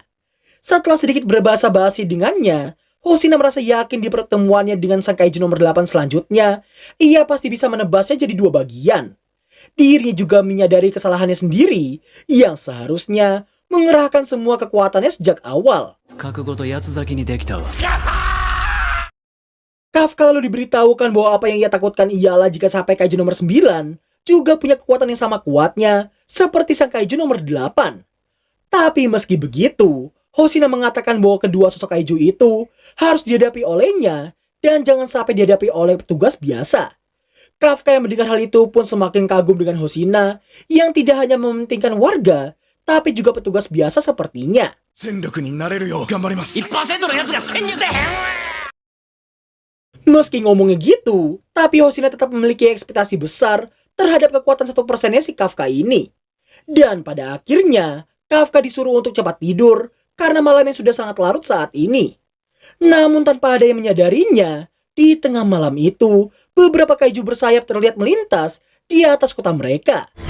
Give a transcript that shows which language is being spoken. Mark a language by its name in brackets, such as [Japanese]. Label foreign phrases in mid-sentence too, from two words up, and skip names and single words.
[Indonesian] Setelah sedikit berbahasa basi dengannya, Hosina merasa yakin di pertemuannya dengan Sakaiju nomor 8 selanjutnya, ia pasti bisa menebasnya jadi dua bagian. Dirinya juga menyadari kesalahannya sendiri, yang seharusnya mengerahkan semua kekuatannya sejak awal. [Japanese] 覚悟と八つ咲きにできたわ。 [Indonesian] Kafka lalu diberitahukan bahwa apa yang ia takutkan ialah jika sampai Kaiju nomor 9 juga punya kekuatan yang sama kuatnya seperti sang Kaiju nomor 8. Tapi meski begitu, Hosina mengatakan bahwa kedua sosok kaiju itu harus dihadapi olehnya dan jangan sampai dihadapi oleh petugas biasa. Kafka yang mendengar hal itu pun semakin kagum dengan Hosina yang tidak hanya mementingkan warga, tapi juga petugas biasa sepertinya. [Japanese] 戦力になれるよう頑張ります 1% のやつが潜入で。 [Indonesian] Meski ngomongnya gitu, tapi Hosina tetap memiliki ekspektasi besar terhadap kekuatan 1%-nya si Kafka ini. Dan pada akhirnya, Kafka disuruh untuk cepat tidur karena malamnya sudah sangat larut saat ini. Namun tanpa ada yang menyadarinya, di tengah malam itu, beberapa kaiju bersayap terlihat melintas di atas kota mereka.